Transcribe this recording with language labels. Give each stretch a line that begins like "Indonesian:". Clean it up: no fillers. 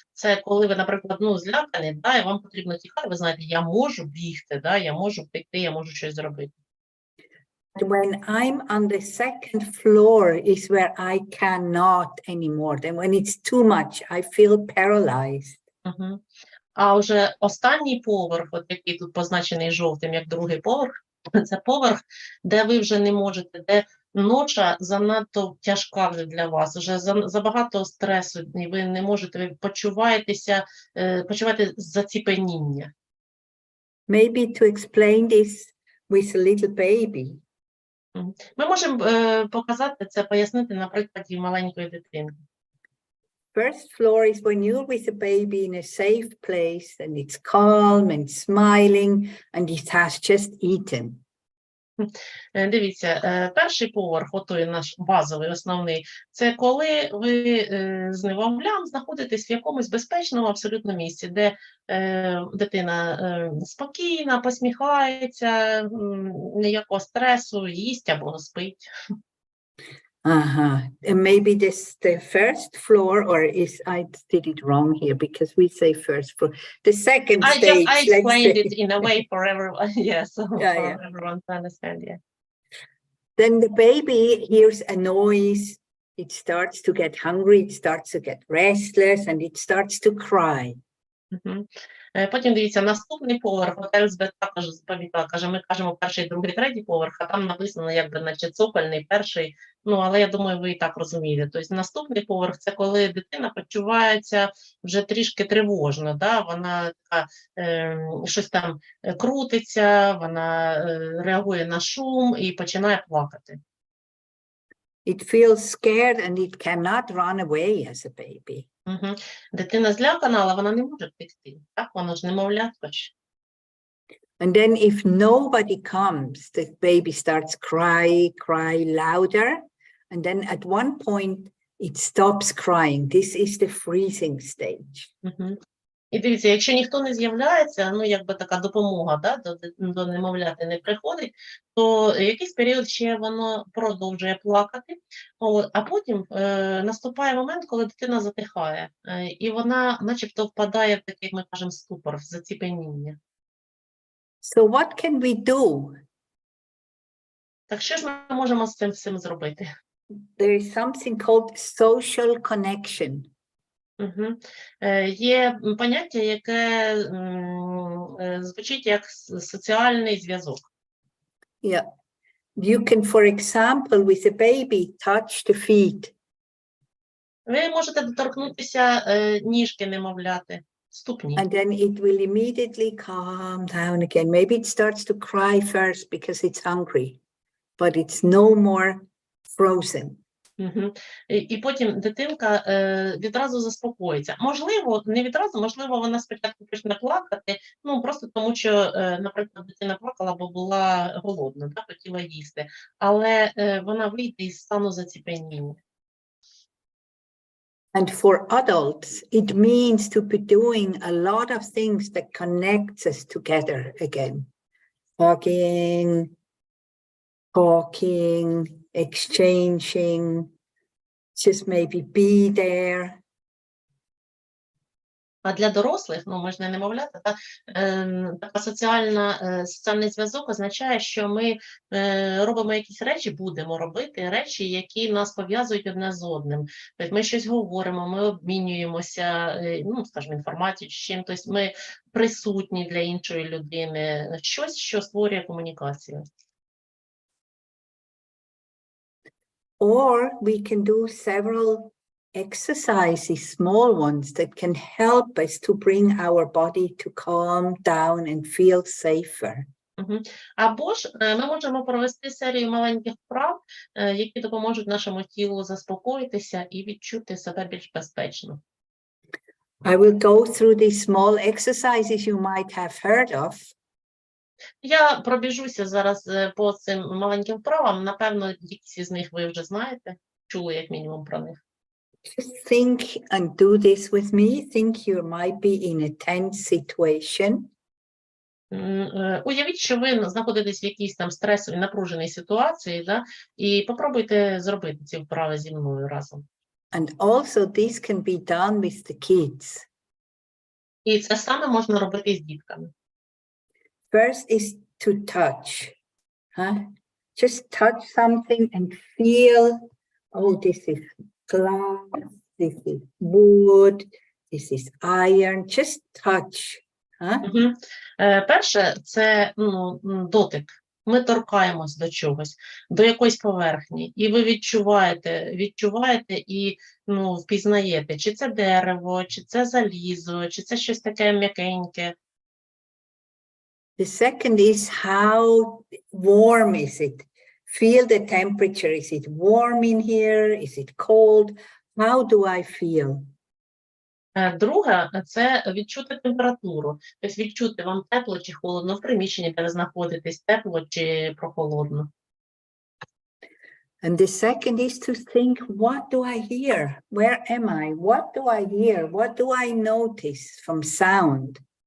Ukrainian: Це коли ви, наприклад, злякані, да, і вам потрібно тікати, ви знаєте, я можу бігти, да, я можу втекти, я можу щось зробити.
English: When I'm on the second floor is where I cannot anymore. Then when it's too much, I feel paralyzed.
Ukrainian: А вже останній поверх, от який тут позначений жовтим, як другий поверх, це поверх, де ви вже не можете, де ноча занадто тяжка вже для вас, вже забагато стресу, і ви не можете, ви почуваєте заціпеніння.
English: Maybe to explain this with a little baby.
Ukrainian: Ми можемо показати це, пояснити на прикладі маленької дитинки.
English: First floor is when you're with a baby in a safe place and it's calm and smiling and it has just eaten.
Ukrainian: Дивіться, перший поверх, отой наш базовий, основний, це коли ви з немовлям знаходитесь в якомусь безпечному абсолютно місці, де дитина спокійна, посміхається, ніякого стресу, їсть або спить.
English: And maybe this the first floor, or is I did it wrong here because we say first floor. The second stage. I explained it in a way for everyone, yes, for Yeah. everyone to understand, yeah. Then the baby hears a noise, it starts to get hungry, it starts to get restless, and it starts to cry.
Ukrainian: Потім, дивіться, наступний поверх, от Елізабет також заповідала, каже, ми кажемо перший, другий, третій поверх, а там написано, якби, наче цокольний, перший, але я думаю, ви і так розумієте. Тобто наступний поверх – це коли дитина почувається вже трішки тривожно, да? Вона така, щось там крутиться, вона реагує на шум і починає плакати.
English: It feels scared and it cannot run away as a baby.
Ukrainian: Дитина злякана, але вона не може втекти, так? Вона ж немовлятко.
English: And then if nobody comes, the baby starts cry louder. And then at one point, it stops crying. This is the freezing stage.
Ukrainian: І дивіться, якщо ніхто не з'являється, якби така допомога, да, до немовляти не приходить, то якийсь період ще воно продовжує плакати, а потім наступає момент, коли дитина затихає, і вона начебто впадає в такий, як ми кажемо, ступор, в заціпеніння.
English: So what can we do?
Ukrainian: Так що ж ми можемо з цим всім зробити?
English: There is something called social connection.
Ukrainian: Є поняття, яке звучить як соціальний зв'язок.
English: Yeah. You can, for example, with a baby, touch the feet.
Ukrainian: Ви можете доторкнутися ніжки немовляти, ступні.
English: And then it will immediately calm down again. Maybe it starts to cry first because it's hungry, but it's no more frozen.
Ukrainian: І потім дитинка відразу заспокоїться. Можливо, не відразу, можливо, вона спочатку почне плакати, просто тому що, наприклад, дитина плакала, бо була голодна, да, хотіла їсти, але вона вийде із стану заціпеніння.
English: And for adults, it means to be doing a lot of things that connects us together again. Hugging, talking, exchanging, just maybe be there.
Ukrainian: А для дорослих, ми ж не немовляти, така соціальний зв'язок означає, що ми робимо якісь речі, будемо робити речі, які нас пов'язують одне з одним. Тобто ми щось говоримо, ми обмінюємося, скажімо, інформацією чи чим, тобто ми присутні для іншої людини, щось, що створює комунікацію.
English: Or we can do several exercises, small ones, that can help us to bring our body to calm down and feel safer.
Ukrainian: Або ж ми можемо провести серію маленьких вправ, які допоможуть нашому тілу заспокоїтися і відчути себе більш безпечно.
English: I will go through these small exercises you might have heard of.
Ukrainian: Я пробіжуся зараз по цим маленьким вправам. Напевно, якісь із них ви вже знаєте, чули як мінімум про них.
English: Just think and do this with me. Think you might be in a tense situation.
Ukrainian: Уявіть, що ви знаходитесь в якійсь там стресовій, напруженій ситуації, да? І попробуйте зробити ці вправи зі мною разом.
English: And also this can be done with the kids.
Ukrainian: І це саме можна робити з дітками.
English: First is to touch. Just touch something and feel, oh, this is glass, this is wood, this is iron. Just touch.
Ukrainian: Перше – це дотик. Ми торкаємось до чогось, до якоїсь поверхні, і ви відчуваєте і впізнаєте, чи це дерево, чи це залізо, чи це щось таке м'якеньке.
English: The second is how warm is it? Feel the temperature. Is it warm in here? Is it cold? How do I feel?
Ukrainian: Друге – це відчути температуру. Тобто відчути, вам тепло чи холодно в приміщенні, де ви знаходитесь, тепло чи прохолодно.
English: And the second is to think, what do I hear? Where am I? What do I hear? What do I notice from sound?